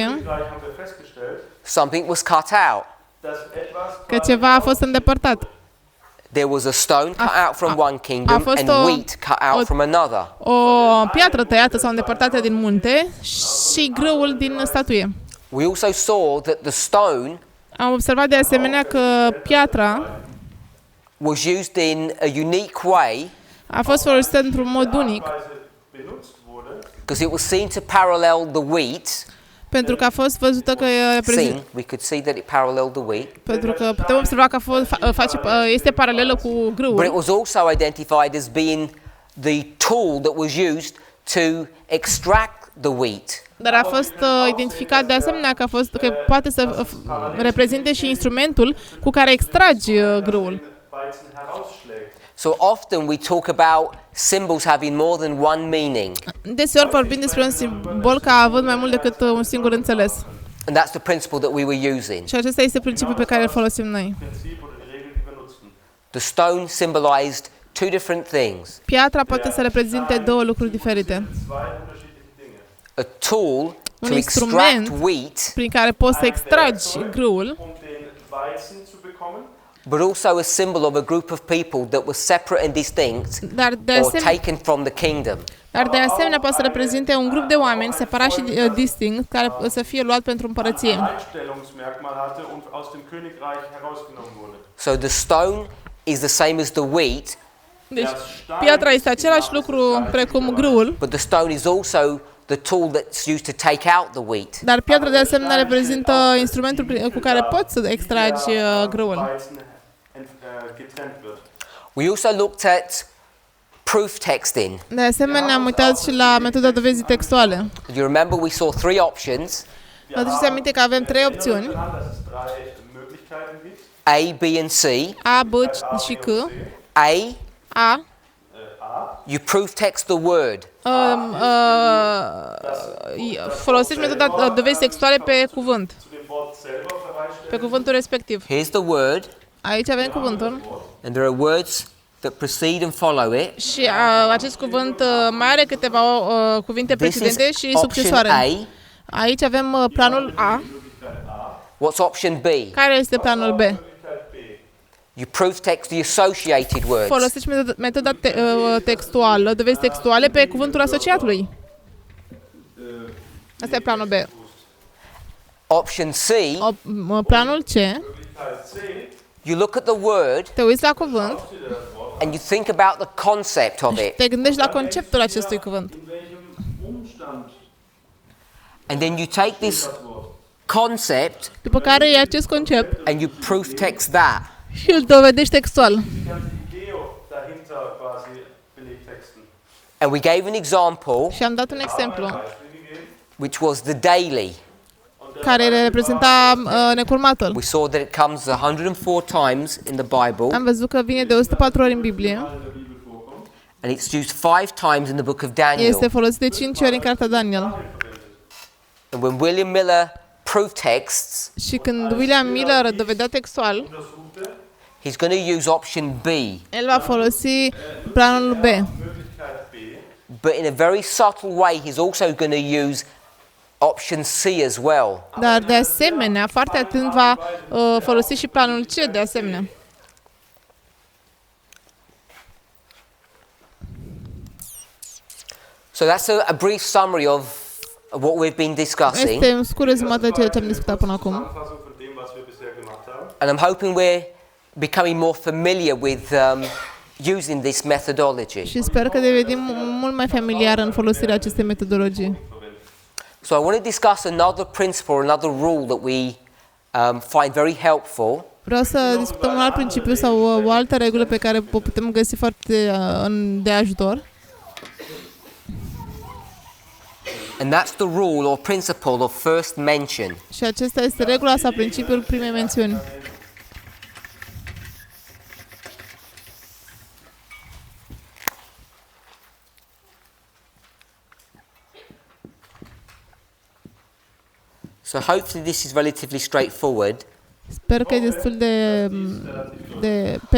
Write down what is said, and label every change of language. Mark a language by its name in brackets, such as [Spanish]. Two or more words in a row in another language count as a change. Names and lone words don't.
[German] Königreich haben wir festgestellt, [English] something was cut out. [German] dass etwas [Romanian] că ceva a fost îndepărtat. [English] There was a stone cut out from one kingdom [Romanian] fost [English] and [Romanian] o- [English] wheat cut out from another. [Romanian] O piatră tăiată sau îndepărtată din munte și grâul din statuie. [English] We also saw that the stone [Romanian] Am observat de asemenea că piatra [English] was used in a unique way [Romanian] a fost folosită într-un mod unic, [German] Weise benutzt wurde, [English] because it was seen to parallel the wheat. [Romanian] pentru că a fost văzută că [English] Seen, we could see that it paralleled the wheat, [Romanian] pentru că putem observa că este paralelă cu [English] but it [Romanian] grâul, [English] was also identified as being the tool that was used to extract the wheat. [Romanian] dar a fost identificat de asemenea că poate să reprezinte și instrumentul cu care extragi grâul. [German] Weizen herausschlägt. [English] So often we talk about symbols having more than one meaning, [Romanian] Deseori vorbim despre un simbol ca având mai mult decât un singur înțeles. [English] and that's the principle that we were using. [Romanian] Și acesta este principiul pe care îl folosim noi. [German] Prinzip oder die Regel, die wir nutzten. [English] The stone symbolized two different things: [Romanian] Piatra poate să reprezinte două lucruri diferite. [German] Zwei unterschiedliche Dinge. [English] a tool [Romanian] Un [English] to extract [Romanian] instrument [English] wheat, [Romanian] prin care poți să extragi grâul, [German] Um den Weizen zu bekommen, [English] but also a symbol of a group of people that were separate and distinct [Romanian] dar de [English] or [Romanian] asemenea, [English] taken from the kingdom. [Romanian] poate să reprezinte un grup de oameni separat și distinct care să fie luat pentru împărăție. [German] Einstellungsmerkmal hatte und aus dem Königreich herausgenommen wurde. [English] So the stone is the same as the wheat, [Romanian] Deci, piatra este același lucru precum grâul, [English] but the stone is also the tool that's used to take out the wheat. [Romanian] dar piatra de asemenea reprezintă instrumentul cu care poți să extragi grâul. [German] Weizen getrennt wird. [English] We also looked at proof texting. [Romanian] De asemenea, am uitat și la metoda dovezii textuale. [English] You remember we saw three options, [Romanian] Vă aduceți aminte că avem trei opțiuni, [German] Dass es drei Möglichkeiten gibt. [English] A, B and C. [Romanian] A, B și C. [English] A, [Romanian] A, [English] you proof text the word. [Romanian] folosești metoda dovezii textuale pe cuvânt, [German] Zu dem Wort selber verweist [Romanian] pe cuvântul respectiv. [English] Here's the word, [Romanian] Aici avem cuvântul [English] and there are words that precede and follow it. [Romanian] și acest cuvânt mai are câteva cuvinte [English] This is [Romanian] precedente și [English] option [Romanian] succesoare. [English] A. [Romanian] Aici avem planul A. [English] What's option B? [Romanian] Care este planul B? [English] You proof text the associated words. [Romanian] Folosești metoda textuală, dovezi textuale pe cuvântul asociatului. Asta e planul B. [English] Option C, [Romanian] Planul C, [English] you look at the word [Romanian] te uiți la cuvânt, [English] and you think about the concept of it. [Romanian] te gândești la conceptul acestui cuvânt. [English] And then you take this concept [Romanian] După care iei acest concept [English] and you proof text that. [Romanian] și îl dovedești textual. [German] die ganze Idee dahinter quasi belegtexten. [English] And we gave an example, [Romanian] Și am dat un exemplu [English] which was the daily. [Romanian] care reprezenta necurmatul. [English] We saw that it comes 104 times in the Bible, [Romanian] Am văzut că vine de 104 ori în Biblie. [English] and it's used 5 times in the book of Daniel. [Romanian] Este folosit de 5 ori în cartea Daniel. [English] And when William Miller proof texts, [Romanian] Și când William Miller dovedea textual, [English] he's going to use option B, [Romanian] el va folosi planul B. [English] but in a very subtle way, he's also going to use option C as well. [Romanian] Dar de asemenea, foarte atent va folosi și planul C de asemenea. [English] So that's a brief summary of what we've been discussing, [Romanian] Este un scurt rezumat de ceea ce am discutat până acum. [German] Zusammenfassung von dem, was wir bisher gemacht haben. [English] and I'm hoping we're becoming more familiar with using this methodology. [Romanian] Și sper că devenim mult mai familiar în folosirea acestei metodologii. [English] So I want to discuss another principle, another rule that we find very helpful. [Romanian] Vreau să discutăm un alt principiu sau o altă regulă pe care o putem găsi foarte de ajutor. [English] And that's the rule or principle of first mention. [Romanian] Și acesta este regula sau principiul primei mențiuni. [English] So hopefully this is relatively straightforward. [Romanian] Sper că e destul de pe